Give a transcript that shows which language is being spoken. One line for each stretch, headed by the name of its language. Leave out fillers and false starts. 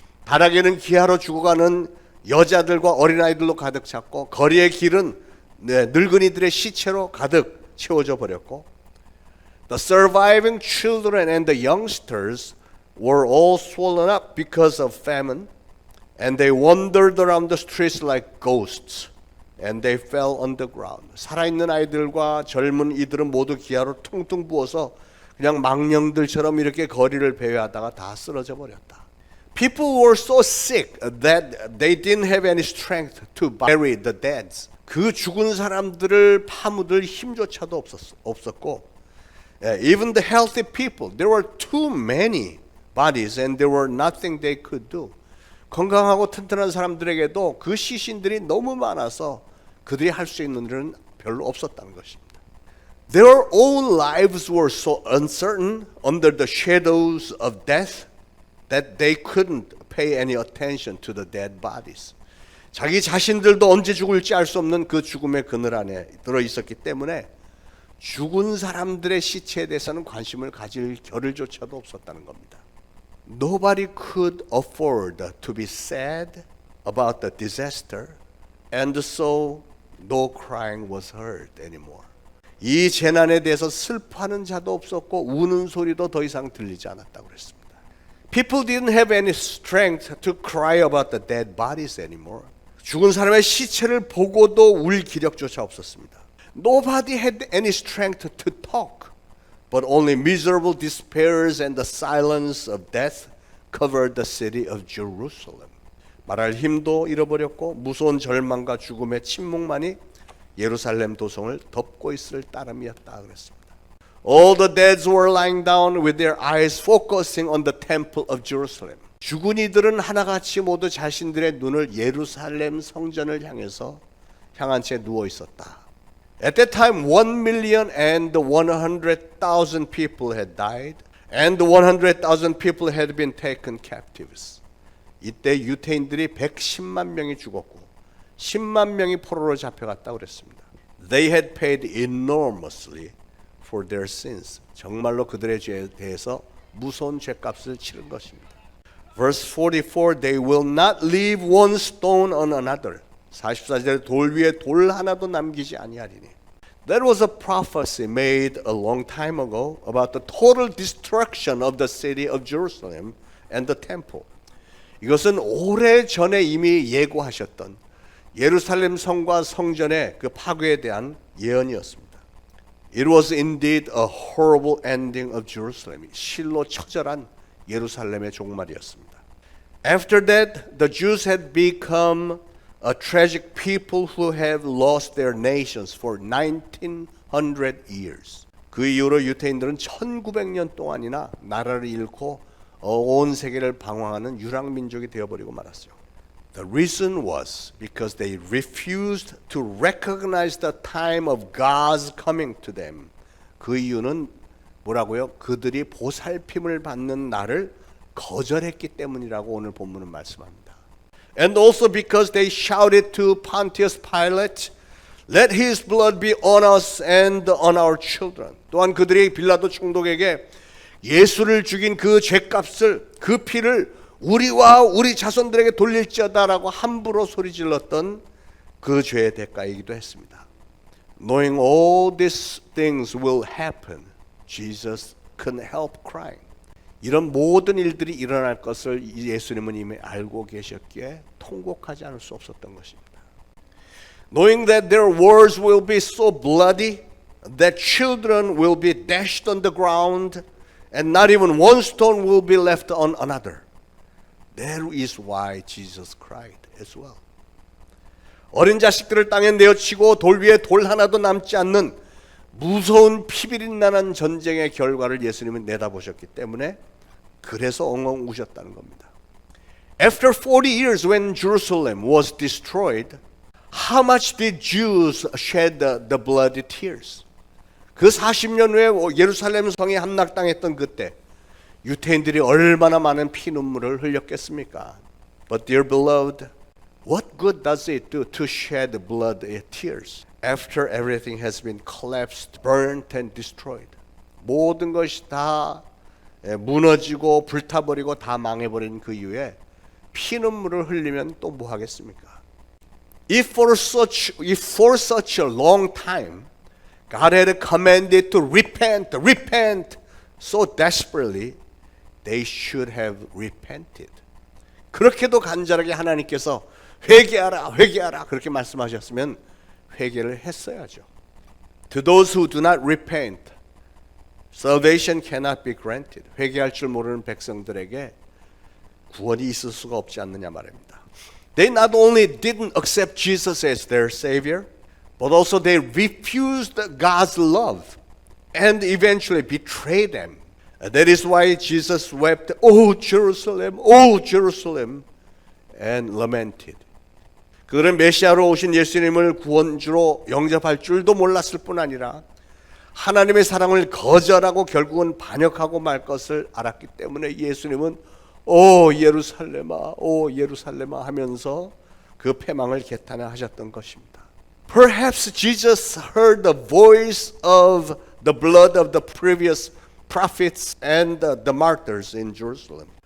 Korean: 바닥에는 기아로 죽어가는 여자들과 어린아이들로 가득 찼고 거리의 길은 늙은이들의 시체로 가득 채워져 버렸고
English: The surviving children and the youngsters were all swollen up because of famine. And they wandered around the streets like ghosts, and they fell on the ground.
Korean: 살아있는 아이들과 젊은 이들은 모두 기아로 퉁퉁 부어서 그냥 망령들처럼 이렇게 거리를 배회하다가 다 쓰러져 버렸다.
English: People were so sick that they didn't have any strength to bury the dead.
Korean: 그 죽은 사람들을 파묻을 힘조차도 없었고,
English: even the healthy people, there were too many bodies, and there were nothing they could do.
Korean: 건강하고 튼튼한 사람들에게도 그 시신들이 너무 많아서 그들이 할 수 있는 일은 별로 없었다는 것입니다.
English: Their own lives were so uncertain under the shadows of death that they couldn't pay any attention to the dead bodies.
Korean: 자기 자신들도 언제 죽을지 알 수 없는 그 죽음의 그늘 안에 들어 있었기 때문에 죽은 사람들의 시체에 대해서는 관심을 가질 겨를조차도 없었다는 겁니다.
English: Nobody could afford to be sad about the disaster, and so no crying was heard anymore.
Korean: 이 재난에 대해서 슬퍼하는 자도 없었고 우는 소리도 더 이상 들리지 않았다고 그랬습니다.
English: People didn't have any strength to cry about the dead bodies anymore.
Korean: 죽은 사람의 시체를 보고도 울 기력조차 없었습니다.
English: Nobody had any strength to talk, but only miserable despairs and the silence of death covered the city of Jerusalem.
Korean: 말할 힘도 잃어버렸고 무서운 절망과 죽음의 침묵만이 예루살렘 도성을 덮고 있을 따름이었다 그랬습니다.
English: All the dead were lying down with their eyes focusing on the temple of Jerusalem.
Korean: 죽은 이들은 하나같이 모두 자신들의 눈을 예루살렘 성전을 향한 채 누워 있었다.
English: At that time, 1,100,000 people had died, and 100,000 people had been taken captives.
Korean: 이때 유태인들이 110만 명이 죽었고 10만 명이 포로로 잡혀갔다고 그랬습니다.
English: They had paid enormously for their sins.
Korean: 정말로 그들의 죄에 대해서 무서운 죄값을 치른 것입니다.
English: Verse 44, they will not leave one stone on another.
Korean: 44절에 돌 위에 돌 하나도 남기지 아니하리니.
English: That was a prophecy made a long time ago about the total destruction of the city of Jerusalem and the temple.
Korean: 이것은 오래 전에 이미 예고하셨던 예루살렘 성과 성전의 그 파괴에 대한 예언이었습니다.
English: It was indeed a horrible ending of Jerusalem.
Korean: 실로 처절한 예루살렘의 종말이었습니다.
English: After that, the Jews had become a tragic people who have lost their nations for 1900 years.
Korean: 그 이후로 유태인들은 1900년 동안이나 나라를 잃고 온 세계를 방황하는 유랑민족이 되어버리고 말았어요.
English: The reason was because they refused to recognize the time of God's coming to them.
Korean: 그 이유는 뭐라고요? 그들이 보살핌을 받는 날을 거절했기 때문이라고 오늘 본문은 말씀합니다.
English: And also because they shouted to Pontius Pilate, let his blood be on us and on our children.
Korean: 또한 그들이 빌라도 총독에게 예수를 죽인 그 죄값을, 그 피를 우리와 우리 자손들에게 돌릴지어다라고 함부로 소리질렀던 그 죄의 대가이기도 했습니다.
English: Knowing all these things will happen, Jesus couldn't help crying.
Korean: 이런 모든 일들이 일어날 것을 예수님은 이미 알고 계셨기에 통곡하지 않을 수 없었던 것입니다.
English: Knowing that their wars will be so bloody that children will be dashed on the ground and not even one stone will be left on another. That is why Jesus cried as well.
Korean: 어린 자식들을 땅에 내어치고 돌 위에 돌 하나도 남지 않는 무서운 피비린나는 전쟁의 결과를 예수님은 내다보셨기 때문에 그래서 엉엉 우셨다는 겁니다.
English: After 40 years when Jerusalem was destroyed, how much did Jews shed the bloody tears?
Korean: 그 40년 후에 예루살렘 성이 함락당했던 그때 유태인들이 얼마나 많은 피눈물을 흘렸겠습니까?
English: But dear beloved, what good does it do to shed blood and tears after everything has been collapsed, burnt and destroyed?
Korean: 모든 것이 다 무너지고 불타버리고 다 망해버린 그 이후에 피눈물을 흘리면 또 뭐 하겠습니까?
English: If for such a long time God had commanded to repent so desperately, they should have repented.
Korean: 그렇게도 간절하게 하나님께서 회개하라 그렇게 말씀하셨으면 회개를 했어야죠.
English: To those who do not repent, salvation cannot be granted.
Korean: 회개할 줄 모르는 백성들에게 구원이 있을 수가 없지 않느냐 말입니다.
English: They not only didn't accept Jesus as their Savior, but also they refused God's love and eventually betrayed them. That is why Jesus wept, "Oh Jerusalem, oh Jerusalem," and lamented.
Korean: 그들은 메시아로 오신 예수님을 구원주로 영접할 줄도 몰랐을 뿐 아니라 하나님의 사랑을 거절하고 결국은 반역하고 말 것을 알았기 때문에 예수님은 오 예루살렘아 오 예루살렘아 하면서 그 패망을 개탄하셨던 것입니다.
English: Perhaps Jesus heard the voice of the blood of the previous prophets and the martyrs in Jerusalem.